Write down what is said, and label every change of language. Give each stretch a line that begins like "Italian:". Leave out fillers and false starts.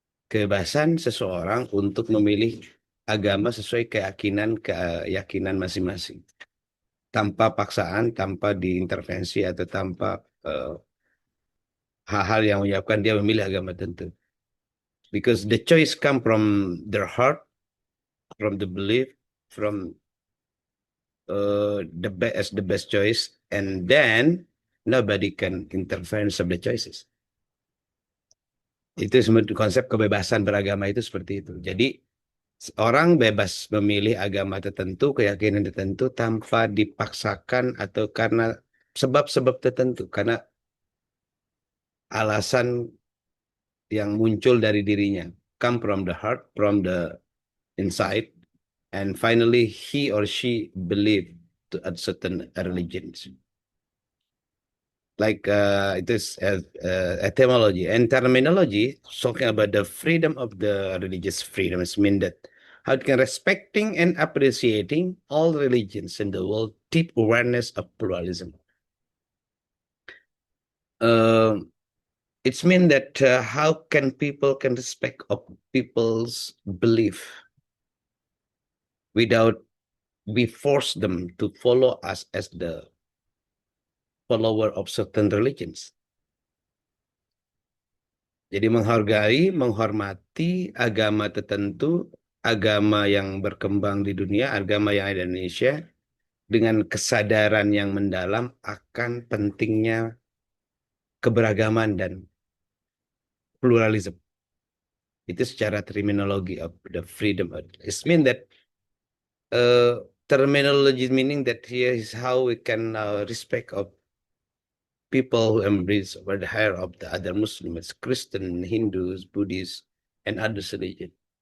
Indonesian: Kebebasan seseorang untuk memilih agama sesuai keyakinan masing-masing, tanpa paksaan, tanpa diintervensi atau tanpa hal-hal yang menyebabkan dia memilih agama tertentu.
English: Because the choice come from their heart, from the belief, from the best choice, and then nobody can interfere of the choices.
Indonesian: Itu konsep kebebasan beragama itu seperti itu. Jadi orang bebas memilih agama tertentu, keyakinan tertentu tanpa dipaksakan atau karena sebab-sebab tertentu, karena alasan yang muncul dari dirinya,
English: come from the heart, from the inside, and finally he or she believe to a certain religions. Like it is etymology and terminology talking about the freedom of the religious freedom. It means that how can respecting and appreciating all religions in the world, deep awareness of pluralism. It's mean that how can people can respect of people's belief without we force them to follow us as the follower of certain religions.
Indonesian: Jadi menghargai, menghormati agama tertentu, agama yang berkembang di dunia, agama yang ada di Indonesia, dengan kesadaran yang mendalam akan pentingnya keberagaman dan pluralism. Itu secara terminologi
English: of the freedom. It means that terminology meaning that here is how we can respect of people who embrace or the higher of the other Muslims, Christian, Hindus, Buddhists, and other religions.